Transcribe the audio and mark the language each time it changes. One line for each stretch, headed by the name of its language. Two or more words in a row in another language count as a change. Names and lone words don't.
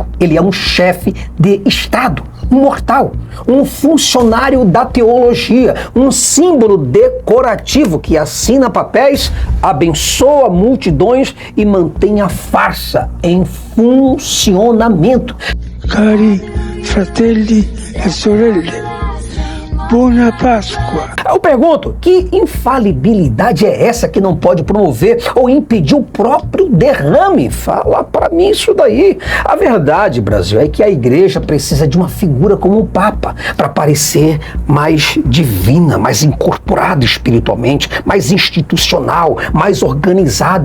Portuguese: Ele é um chefe de Estado, um mortal, um funcionário da teologia, um símbolo decorativo que assina papéis, abençoa multidões e mantém a farsa em funcionamento.
Italian: Cari fratelli e sorelle, Buona Páscoa.
Portuguese: Eu pergunto, que infalibilidade é essa que não pode promover ou impedir o próprio derrame? Fala para mim isso daí. A verdade, Brasil, é que a igreja precisa de uma figura como o Papa para parecer mais divina, mais incorporada espiritualmente, mais institucional, mais organizada.